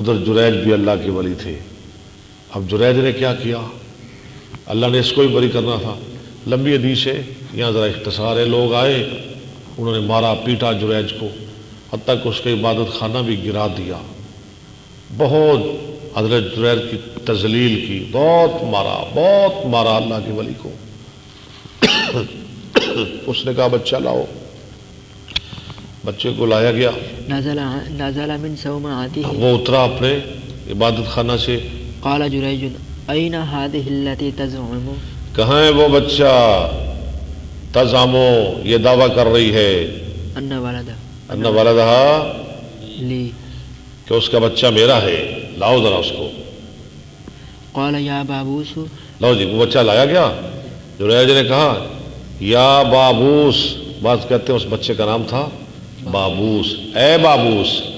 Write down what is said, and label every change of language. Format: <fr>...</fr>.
<ur>ادھر جریج بھی اللہ کے ولی تھے۔ اب جریج نے کیا کیا؟ اللہ نے اس کو بھی بری کرنا تھا۔ لمبی حدیث ہے، یہاں ذرا اختصار ہے۔ لوگ آئے، انہوں نے مارا پیٹا جریج کو، حتیٰ کہ اس کا عبادت خانہ بھی گرا دیا۔ بہت حضرت جریج کی تذلیل کی، بہت مارا اللہ کے ولی کو۔ اس نے کہا بچہ لاؤ، بچے کو لایا گیا۔</ur> <ar>نزل من صومعته۔</ar> <ur>وہ اترا اپنے عبادت خانہ سے۔</ur> <ar>قال جریج این هذه التي تزعم۔</ar> <ur>کہاں ہے وہ بچہ؟ تزعمو، یہ دعویٰ کر رہی ہے،</ur> <ar>ان ولد ان ولدہا، لی۔</ar> <ur>کہ اس کا بچہ میرا ہے، لاؤ ذرا اس کو۔</ur> <ar>قال یا بابوس۔</ar> <ur>لاؤ جی، وہ بچہ لایا گیا۔ جریج نے کہا یا بابوس، بعض کہتے ہیں اس بچے کا نام تھا بابوس، اے بابوس،</ur>